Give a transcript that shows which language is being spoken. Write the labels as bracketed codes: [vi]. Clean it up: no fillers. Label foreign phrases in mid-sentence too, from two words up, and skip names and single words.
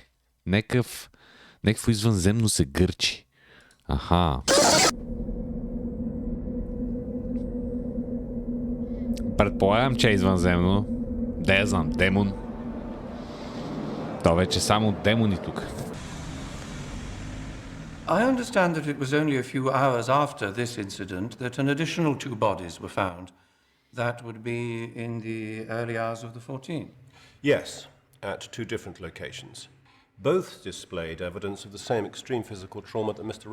[bg] Некакво извънземно се гърчи. Аха. Предполагам, че е извънземно. Да я знам, демон. То вече само демони тук. [en] I understand that it was only a few hours after this incident that an additional 2 bodies were found. That would be in the early hours of the 14th. Yes, at 2 different locations. Both displayed evidence of the same extreme physical trauma that Mr.